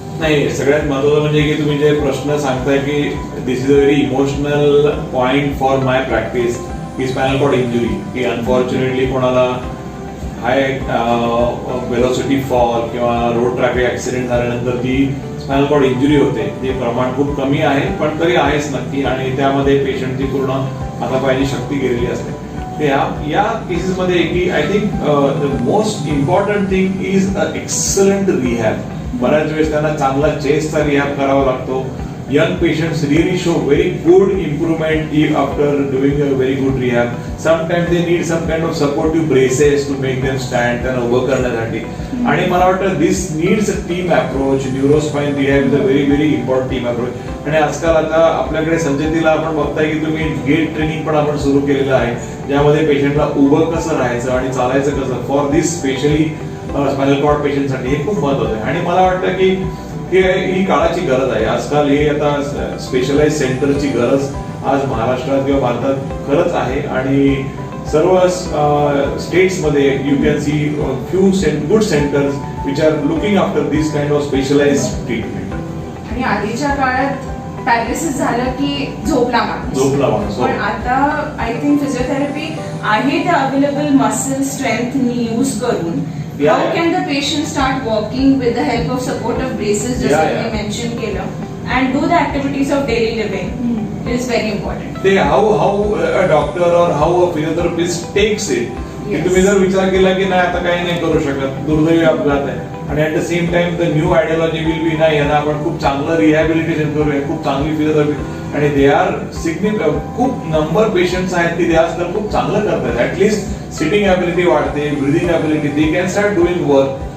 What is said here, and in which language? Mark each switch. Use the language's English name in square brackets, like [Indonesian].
[Marathi] नाही, सगळ्यात महत्त्वाचं म्हणजे की तुम्ही जे प्रश्न सांगताय की [English] this is a very emotional point for my practice [Marathi] की स्पायनल कॉर्ड इंजुरी, की अनफॉर्च्युनेटली कोणाला हाय वेलोसिटी फॉल किंवा रोड ट्रॅफिक ऍक्सिडेंट झाल्यानंतर जी स्पायनल कॉर्ड इंजुरी होते ते प्रमाण खूप कमी आहे, पण तरी आहेच नक्की, आणि त्यामध्ये पेशंटची पूर्ण हातापायाची शक्ती गेलेली असते. या केसेसमध्ये की [English] I think the most important thing is a excellent rehab. [Marathi] बऱ्याच वेळेस त्यांना चांगला चेस्टचा रिहॅब करावा लागतो. [English] Young patients really show very good improvement after doing a very good rehab. Sometimes they need some kind of supportive braces to make them stand [Marathi] त्यांना उभं करण्यासाठी. आणि मला वाटतं [English] this needs a team approach. Neurospine rehab is a very very important team approach. [Marathi] आणि आजकाल आता आपल्याकडे संचेतीला आपण बघताय की तुम्ही गेट ट्रेनिंग पण आपण सुरू केलेलं आहे, ज्यामध्ये पेशंटला उभं कसं राहायचं आणि चालायचं कसं, for this specially spinal cord पेशंटसाठी हे खूप महत्वाचं आहे. आणि मला वाटतं की ही काळाची गरज आहे. आजकाल हे आता स्पेशलाइज सेंटरची गरज आज महाराष्ट्रात किंवा भारतात खरंच आहे, आणि सर्व स्टेट्समध्ये [English] You can see few good centres which are looking after this kind of specialise treatment. [Marathi] आणि आधीच्या काळात पॅरालिसिस झालं की झोपला माणूस, पण आता [English] I think physiotherapy आहे त्या available muscle स्ट्रेंथनी यूज करून how can the patient start walking with the help of supportive braces, just like we mentioned केलं, and do the activities of daily living is very important. ते how a doctor or how a physiotherapist takes it. [Marathi] की तुम्ही जर विचार केला की नाही आता काही नाही करू शकत, दुर्दैवी अपघात आहे, आणि [English] at the same time the new ideology will be [Marathi] नाही यांना आपण खूप चांगलं रिहॅबिलिटेशन करूया, खूप चांगली फिजिओथेरपी, आणि दे आर खूप नंबर पेशंट्स आहेत की ते आजकाल खूप चांगलं करतात. [English] At least sitting ability वाढते, breathing ability, they can start doing work.